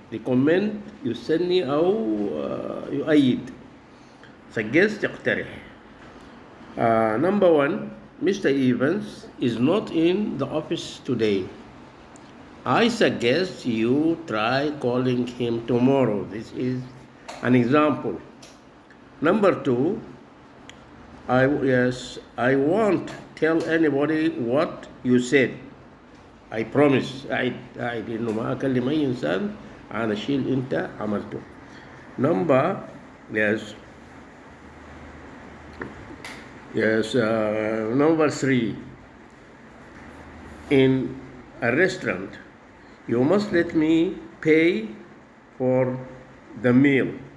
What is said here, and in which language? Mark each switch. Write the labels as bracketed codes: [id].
[ar] recommend يسني أو يؤيد. [en] suggest يقترح. Number 1, Mr. Evans is not in the office today. I suggest you try calling him tomorrow. This is an example. Number 2, I won't tell anybody what you said. I promise. [ar] أعد إنه ما أكلم أي إنسان عن الشيء اللي أنت عملته. [en] Number 3, in a restaurant, you must let me pay for the meal.